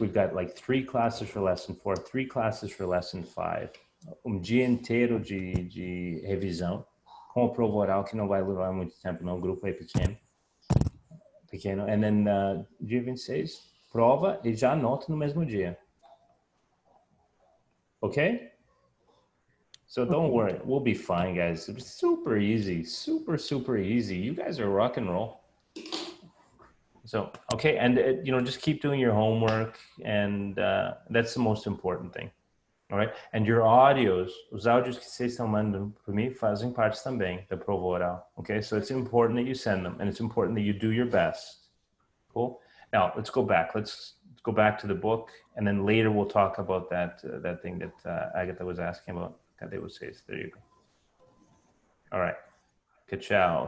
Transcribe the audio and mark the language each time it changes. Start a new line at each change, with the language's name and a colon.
English: We've got like 3 classes for lesson 4, 3 classes for lesson 5,
Portuguese: dia inteiro de revisão, com a prova oral que não vai levar muito tempo, não, o grupo é pequeno,
English: and then
Portuguese: dia 26, prova e já anota no mesmo dia.
English: Okay? So don't worry, we'll be fine, guys. It's super easy, super easy. You guys are rock and roll. So, okay, and just keep doing your homework, and that's the most important thing. All right? And your audios,
Portuguese: os áudios que vocês estão mandando para mim fazem parte também da prova oral.
English: Okay? So it's important that you send them, and it's important that you do your best. Cool? Now, let's go back. Let's go back to the book, and then later we'll talk about that thing that Agatha was asking about.
Portuguese: Cadê vocês?
English: There you go. All right. Ka-chow.